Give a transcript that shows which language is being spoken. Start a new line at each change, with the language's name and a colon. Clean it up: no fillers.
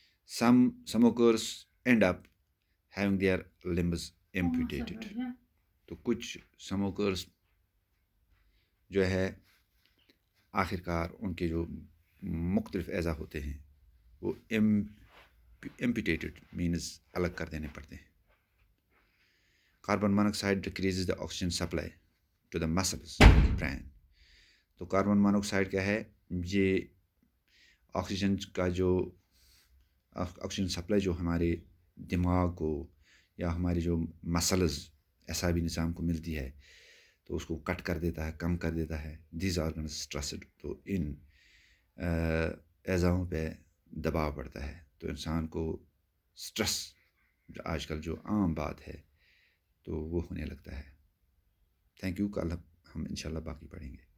English: Some smokers end up having their limbs amputated.
Urdu: تو کچھ سموکرز جو ہے آخر کار ان کے جو مختلف اعضاء ہوتے ہیں وہ amputated مینز الگ کر دینے پڑتے ہیں.
English: Carbon monoxide decreases the oxygen supply to the muscles brain.
Urdu: تو کاربن مونوکسائڈ کیا ہے؟ یہ آکسیجن کا جو آکسیجن سپلائی جو ہمارے دماغ کو یا ہماری جو مسلز اعصابی نظام کو ملتی ہے تو اس کو کٹ کر دیتا ہے، کم کر دیتا ہے.
English: These organs stressed.
Urdu: تو ان اعضاؤں پہ دباؤ پڑتا ہے تو انسان کو اسٹریس جو آج کل جو عام بات ہے تو وہ ہونے لگتا ہے.
English: Thank you.
Urdu: کل ہم انشاءاللہ باقی پڑھیں گے.